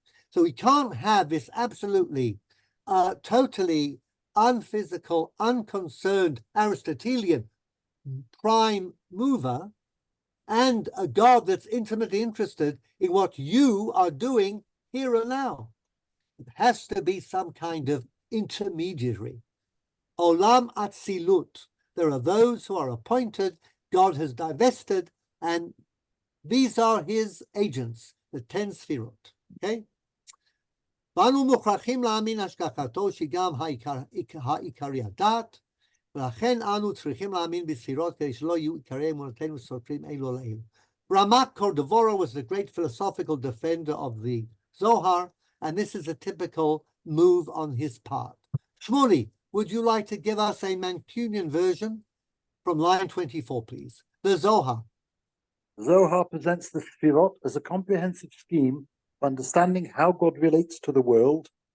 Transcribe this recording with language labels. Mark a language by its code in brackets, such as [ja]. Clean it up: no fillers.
[en] So we can't have this absolutely, totally unphysical, unconcerned Aristotelian prime mover and a God that's intimately interested in what you are doing here and now. It has to be some kind of intermediary. Olam Atzilut. There are those who are appointed, God has divested, and these are his agents, the 10 Sfirot. Okay? [he] ואנו מוכרחים להאמין השגחתו שגם העיקרי הדת, ולכן אנו צריכים להאמין בספירות כדי שלא יהיו עיקרי אמונתנו סותרים אלו לאלו. [en] Ramak Cordovero was the great philosophical defender of the Zohar, and this is a typical move on his part. Shmuley, would you like to give us a Mancunian version from line 24, please? The Zohar. Zohar presents the Sfirot as a comprehensive scheme of understanding how God relates to the world.